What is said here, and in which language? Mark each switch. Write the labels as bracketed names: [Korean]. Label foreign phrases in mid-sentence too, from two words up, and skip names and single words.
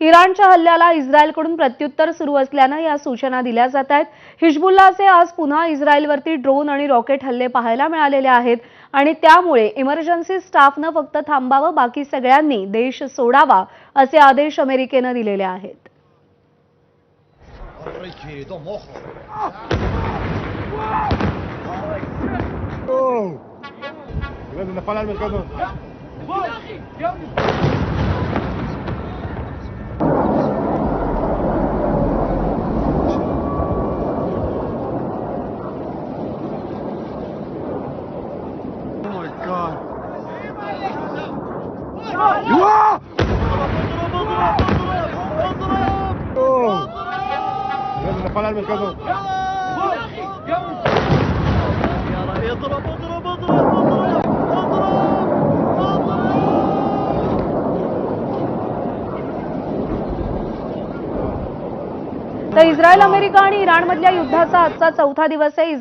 [Marathi] इराणच्या हल्ल्याला इस्रायलकडून प्रत्युत्तर सुरू असल्यानं या सूचना दिल्या जात आहेत। हिजबुल्लाचे आज पुन्हा इस्रायलवरती ड्रोन आणि रॉकेट हल्ले पाहायला मिळालेले आहेत आणि त्यामुळे [English] emergency staffनं [Marathi] फक्त थांबावं, बाकी सगळ्यांनी देश सोडावा असे आदेश अमेरिकेनं दिलेले आहेत। [Arabic] لازم نفعل المكان ده. [English] Oh my God. [Arabic] لازم نفعل المكان ده. [Marathi] तर इस्रायल, अमेरिका आणि इराणमधल्या युद्धाचा आजचा 4था दिवस आहे।